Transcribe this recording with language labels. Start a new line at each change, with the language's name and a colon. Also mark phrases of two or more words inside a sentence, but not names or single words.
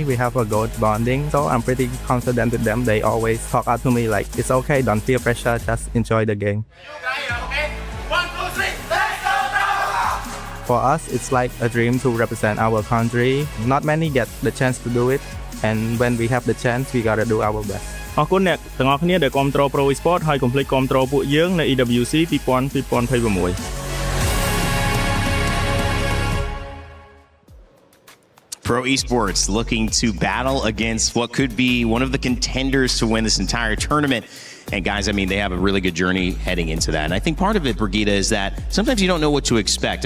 English: We have a good bonding, so I'm pretty confident with them. They always talk out to me like, it's okay, don't feel pressure, just enjoy the game. For us, it's like a dream to represent our country. Not many get the chance to do it, and when we have the chance, we gotta do our best.
Khmer: អរគុណអ្នកទាំងអស់គ្នាដែលគាំទ្រ PRO Esports ហើយកុំភ្លេចគាំទ្រពួកយើងនៅ EWC 2026
English: PRO Esports looking to battle against what could be one of the contenders to win this entire tournament. And guys, I mean, they have a really good journey heading into that. And I think part of it, Brigida, is that sometimes you don't know what to expect.